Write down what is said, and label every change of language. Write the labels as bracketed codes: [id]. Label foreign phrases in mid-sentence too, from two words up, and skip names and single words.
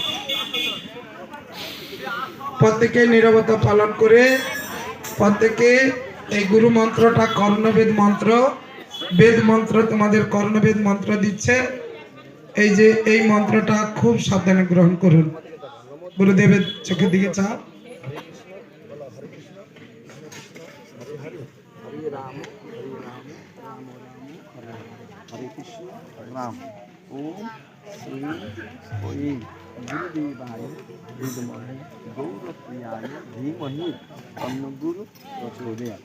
[bn] প্রত্যেকে নীরবতা পালন করে প্রত্যেকে এই গুরু মন্ত্রটা কর্ণবেদ মন্ত্র, বেদ মন্ত্র, তোমাদের কর্ণবেদ মন্ত্র দিচ্ছে। এই যে এই মন্ত্রটা খুব সাবধানে গ্রহণ করুন। গুরুদেবের চোখের দিকে চা। [sa] राम ओम श्री ओम गुरुदेवाय विद्महे गौरप्रियाय धीमहि तन्नो गुरु प्रचोदयात्।